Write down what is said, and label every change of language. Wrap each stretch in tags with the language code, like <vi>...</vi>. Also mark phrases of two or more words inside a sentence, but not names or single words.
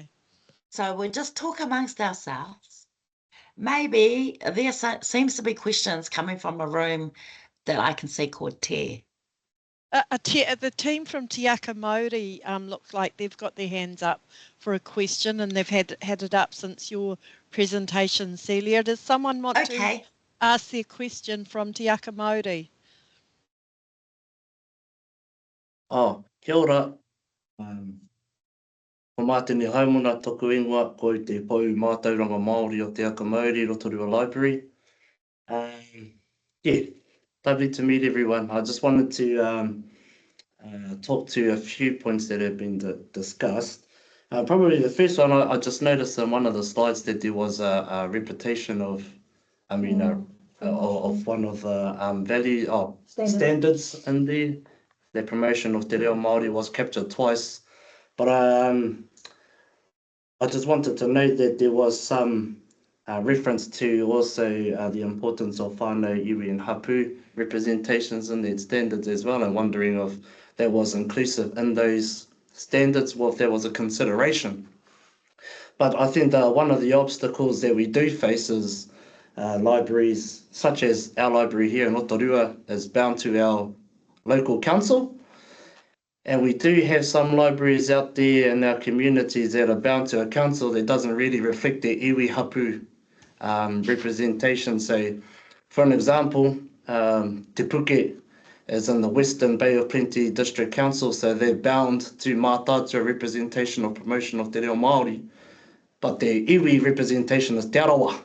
<en>So we'll just talk amongst ourselves. Maybe there seems to be questions coming from a room that I can see called Te. The team from Te Māori looks like they've got their hands up for a question, and they've had it up since your presentation, Celia. Does someone want to ask their question from Te Māori?</en> <mi>Oh, kia ora. Ko mātene haumona toku ingoa, ko i te pou mātauranga Māori o Te Aka Māori, Rotorua Library.</mi> <en>Yeah, lovely to meet everyone. I just wanted to talk to a few points that have been discussed. Probably the first one, I just noticed on one of the slides that there was a repetition of, of one of the standards in the promotion of Te Reo Māori was captured twice. But I just wanted to note that there was some reference to also the importance of whānau, iwi and hapu representations in their standards as well, and wondering if that was inclusive in those standards, or if that was a consideration. But I think one of the obstacles that we do face is libraries, such as our library here in Rotorua, is bound to our local council. And we do have some libraries out there in our communities that are bound to a council that doesn't really reflect their</en> <mi>iwi hapu</mi> <en>representation. So, for an example, Te Puke is in the Western Bay of Plenty District Council, so they're bound to mātātua representation or promotion of Te Reo Māori, but their iwi representation is Te Arawa.</en>